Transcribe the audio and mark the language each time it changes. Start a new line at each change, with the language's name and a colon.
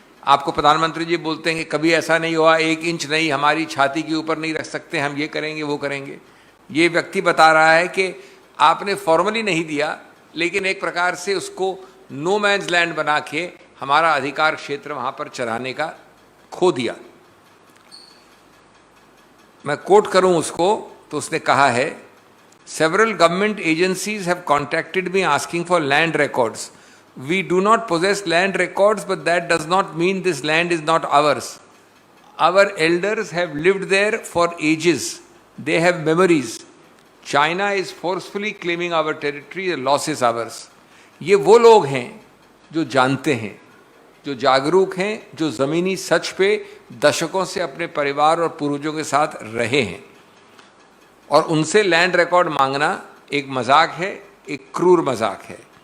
Hindi: आपको प्रधानमंत्री जी बोलते हैं कि कभी ऐसा नहीं हुआ, 1 इंच नहीं हमारी छाती के ऊपर नहीं रख सकते, हम ये करेंगे वो करेंगे। ये व्यक्ति बता रहा है कि आपने फॉर्मली नहीं दिया, लेकिन एक प्रकार से उसको नो मैन्स लैंड बना के हमारा अधिकार क्षेत्र वहां पर चलाने का खो दिया। मैं कोट करूं उसको, तो उसने कहा है,
English: several government agencies have contacted me asking for land records. We do not possess land records, but that does not mean this land is not ours. Our elders have lived there for ages. They have memories. China is forcefully claiming our territory, the loss is ours.
Hindi: ये वो लोग हैं जो जानते हैं, जो जागरूक हैं, जो ज़मीनी सच पे दशकों से अपने परिवार और पूर्वजों के साथ रहे हैं, और उनसे लैंड रिकॉर्ड मांगना एक मजाक है, एक क्रूर मजाक है।